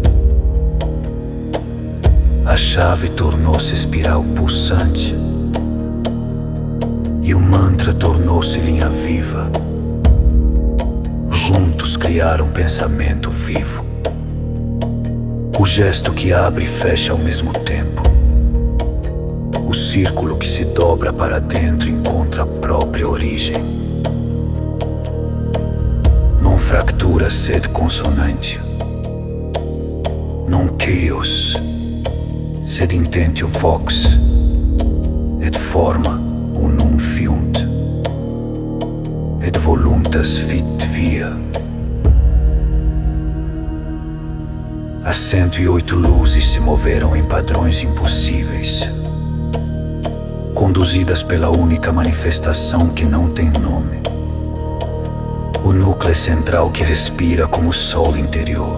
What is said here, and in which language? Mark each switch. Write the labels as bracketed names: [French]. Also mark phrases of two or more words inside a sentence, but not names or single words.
[Portuguese] A chave tornou-se espiral pulsante e o mantra tornou-se linha viva. Juntos criaram um pensamento vivo, o gesto que abre e fecha ao mesmo tempo. O círculo que se dobra para dentro encontra a própria origem. [Latin] Non fractura sed consonantio, non chaos sed intentio vox, et forma unum fiunt, et voluntas fit via. [Portuguese] As 108 luzes se moveram em padrões impossíveis, conduzidas pela única manifestação que não tem nome. O núcleo central que respira como o sol interior.